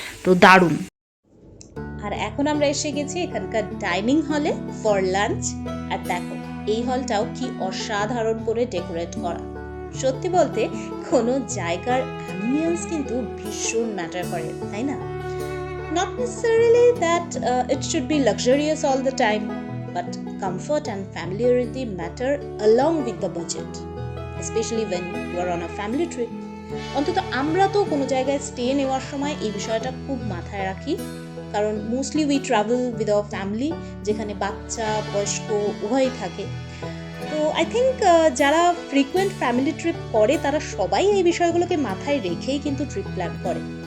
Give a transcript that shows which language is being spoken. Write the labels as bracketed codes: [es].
[bn] তো দারুণ। আর এখন আমরা এসে গেছি এখানকার ডাইনিং হলে ফর লাঞ্চ। আর দেখো এই হলটাও কি অসাধারণ করে ডেকোরেট করা। সত্যি বলতে কোনো জায়গার অ্যাম্বিয়েন্স কিন্তু ভীষণ ম্যাটার করে, তাই না? [en] Not necessarily that it should be luxurious all the time, but comfort and familiarity matter along with the budget, especially when you are on a family trip. [bn] অন্তত আমরা তো কোনো জায়গায় স্টে নেওয়ার সময় এই বিষয়টা খুব মাথায় রাখি, কারণ [en] mostly we travel with our family, [bn] যেখানে বাচ্চা বয়স্ক উভয়ই থাকে। তো [en] I think [bn] যারা ফ্রিকুয়েন্ট ফ্যামিলি ট্রিপ করে তারা সবাই এই বিষয়গুলোকে মাথায় রেখেই কিন্তু ট্রিপ প্ল্যান করে।